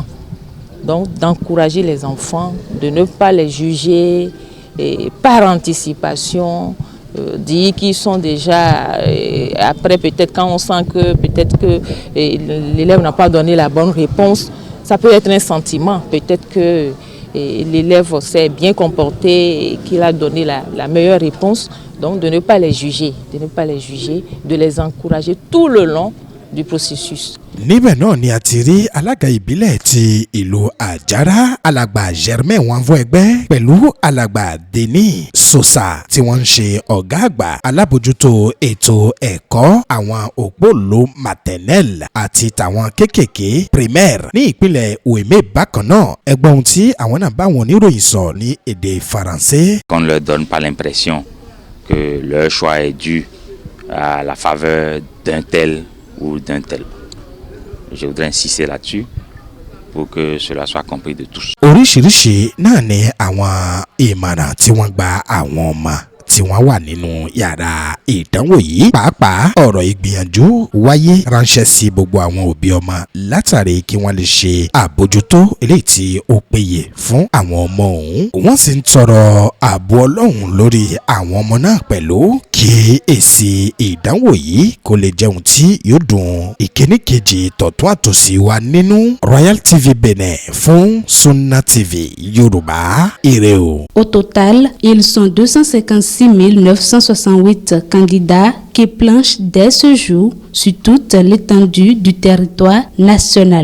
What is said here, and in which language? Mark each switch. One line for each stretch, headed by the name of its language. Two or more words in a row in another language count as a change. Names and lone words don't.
French: Donc d'encourager les enfants, de ne pas les juger par anticipation, dire qu'ils sont déjà, après peut-être quand on sent que peut-être que l'élève n'a pas donné la bonne réponse, ça peut être un sentiment, peut-être que l'élève s'est bien comporté et qu'il a donné la meilleure réponse, donc de ne pas les juger, de les encourager tout le long du processus.
Yoruba: Níbẹ̀ náà ni a ti rí alága ìbílẹ̀ ti ìlú Àjàrà alàgbà Germain Wanvo ẹgbẹ́ pẹ̀lú alàgbà Denis Sosa tí wọ́n ń ṣe ọ̀gá àgbà alábòjútó ètò ẹ̀kọ́ àwọn òpóòlò maternelle àti tàwọn kéékèèké primaire ní ìpínlẹ̀ Ueme bákan náà. Ẹgbọ́n ohun tí àwọn náà bá wọn oníròyìn sọ ní èdè Faransé.
French: Qu'on ne leur donne pas l'impression que leur choix est dû à la faveur d'un tel ou d'un tel. Je voudrais insister là-dessus pour que cela soit compris de tous.
Yoruba: Oríṣiríṣi náà ni àwọn ìmọ̀ràn tí wọ́n gba àwọn ọmọ tí wọ́n wà nínú yàrá ìdánwò yìí. Pàápàá ọ̀rọ̀ ìgbìyànjú wáyé ránṣẹ́ sí gbogbo àwọn òbí ọmọ látàrí kí wọ́n lè ṣe àbójútó eléyìí tí ó péye fún àwọn ọmọ ọ̀hún. Wọ́n sì ń tọrọ ààbò Ọlọ́run lórí àwọn ọmọ náà pẹ̀lú kí èsì ìdánwò yìí kó lè jẹun tí yóò dùn ìkíní kejì tọ̀tún àtòsí wa nínú. Royal TV Benin fún Sunna TV Yorùbá. Ire o.
French: Au total, ils sont 256 968 candidats qui planchent dès ce jour sur toute l'étendue du territoire national.